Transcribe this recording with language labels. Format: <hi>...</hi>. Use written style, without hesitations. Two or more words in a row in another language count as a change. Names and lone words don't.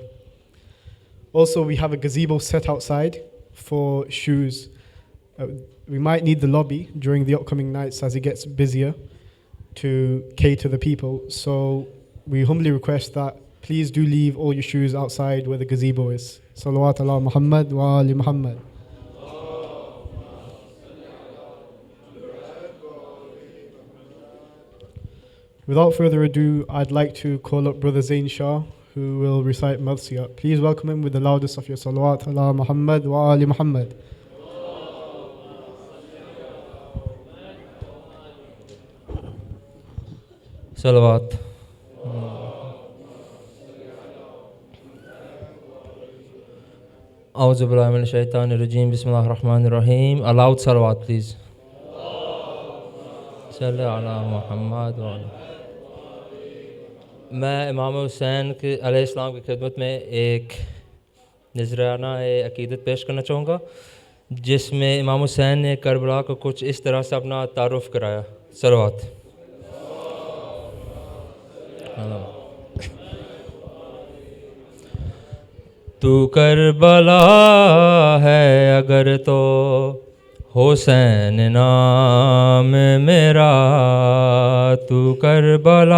<en>Also, we have a gazebo set outside for shoes. We might need the lobby during the upcoming nights as it gets busier to cater the people, so we humbly request that please do leave all your shoes outside where the gazebo is.</en> <ar>صلوات على محمد و آل محمد.</ar> <en>Without further ado, I'd like to call up Brother Zain Shah, who will recite Marsiyah. Please welcome him with the loudest of your</en> <ar>صلوات على محمد و آل محمد.</ar> <en>Salawat.</en> <ar>أعوذ بالله من الشيطان الرجيم. بسم الله الرحمن الرحيم.</ar> <en>A loud salawat, please.</en> <ar>صل على محمد و على.</ar> <ur>میں امام حسین کے علیہ السلام کی خدمت میں ایک نذرانہ عقیدت پیش کرنا چاہوں گا، جس میں امام حسین نے کربلا کو کچھ اس طرح سے اپنا تعارف کرایا. सलवात. تو کربلا ہے اگر تو حسین نام میرا، تو کربلا</ur>